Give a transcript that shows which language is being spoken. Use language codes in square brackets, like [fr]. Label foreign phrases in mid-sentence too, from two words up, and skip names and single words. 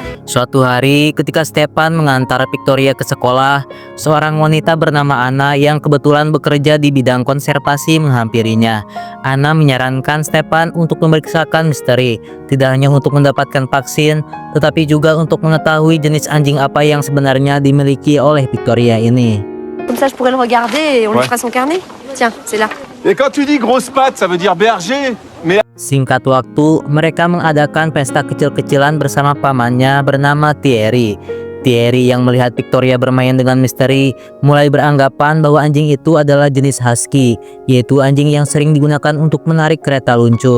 [id] Suatu hari, ketika Stefan mengantar Victoria ke sekolah, seorang wanita bernama Anna yang kebetulan bekerja di bidang konservasi menghampirinya. Anna menyarankan Stefan untuk memeriksakan Mystery, tidak hanya untuk mendapatkan vaksin, tetapi juga untuk mengetahui jenis anjing apa yang sebenarnya dimiliki oleh Victoria ini. [fr] Comme ça, je pourrais le regarder et on lui fera son carnet. Tiens, c'est là. Et quand tu dis grosse patte, ça veut dire berger? [id] Singkat waktu, mereka mengadakan pesta kecil-kecilan bersama pamannya bernama Thierry. Thierry yang melihat Victoria bermain dengan misteri mulai beranggapan bahwa anjing itu adalah jenis husky, yaitu anjing yang sering digunakan untuk menarik kereta luncur.